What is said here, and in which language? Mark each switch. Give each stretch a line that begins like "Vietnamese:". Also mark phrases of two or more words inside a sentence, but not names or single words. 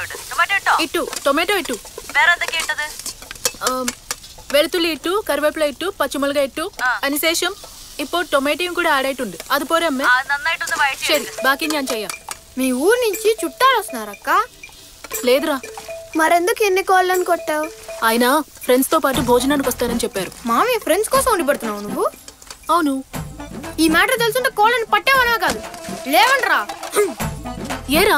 Malayalam: ഇട്ടു. ടൊമാറ്റോ ഇട്ടു. വേറെ എന്തൊക്കെയുണ്ടത്? വെളുത്തുള്ളി ഇട്ടു, കറിവേപ്പില ഇട്ടു, പച്ചമുളക് ഇട്ടു. അതിനുശേഷം ഇപ്പോൾ ടൊമാറ്റോയും കൂടെ ആഡ് ആയിട്ടുണ്ട്. അതുപോലെ അമ്മ നന്നായിട്ടൊന്ന് വഴറ്റി. ശരി, ബാക്കി ഞാൻ ചെയ്യാം.
Telugu: మీ ఊరు నుంచి చుట్టాలు వస్తున్నారక్క? లేదురా. మరెందుకు ఎన్ని కోళ్ళని కొట్టావు? ఆయన ఫ్రెండ్స్ తో పాటు భోజనానికి వస్తారని చెప్పారు. మామి ఫ్రెండ్స్ కోసం వండి పెడుతున్నావు నువ్వు? అవును. ఈ మ్యాటర్ తెలుసుంటే కోళ్ళని పట్టేవనా కాదు, లేవండ్రా. ఏరా?